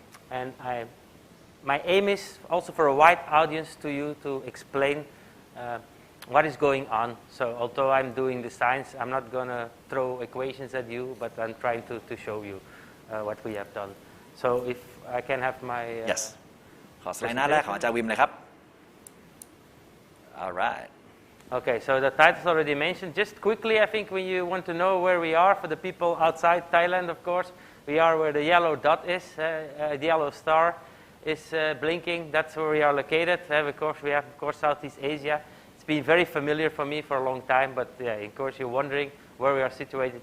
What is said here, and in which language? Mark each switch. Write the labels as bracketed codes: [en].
[en] And my aim is also for a wide audience to you to explain what is going on. So although I'm doing the science, I'm not going to throw equations at you, but I'm trying to show you what we have done. So if I can have my Yes. [th] ขอสไลด์หน้าแรกของอาจารย์วิมเลยครับ [en] All right. Okay, so the title is already mentioned. Just quickly, I think when you want to know where we are, for the people outside Thailand, of course, we are where the yellow dot is, the yellow star is blinking. That's where we are located. Of course, we have, of course, Southeast Asia. It's been very familiar for me for a long time, but yeah, of course, you're wondering where we are situated.